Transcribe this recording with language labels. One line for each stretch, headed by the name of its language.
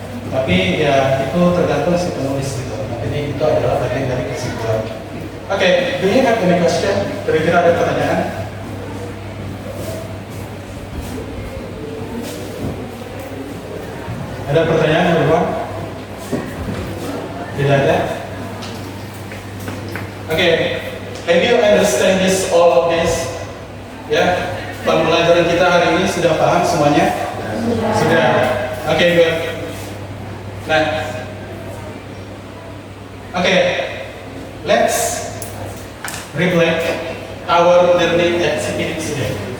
Indonesian: Tapi ya itu tergantung si penulis gitu. Jadi itu adalah bagian dari kesimpulan.
English: Oke, do you have any question?
Indonesian: Kira-kira ada pertanyaan? Ada pertanyaan di luar? Tidak ada?
English: Oke, have you understand this, all of this?
Indonesian: Ya, pembelajaran kita hari ini sudah paham semuanya? Sudah. Oke, good.
English: Nah, oke, let's reflect our learning experience today.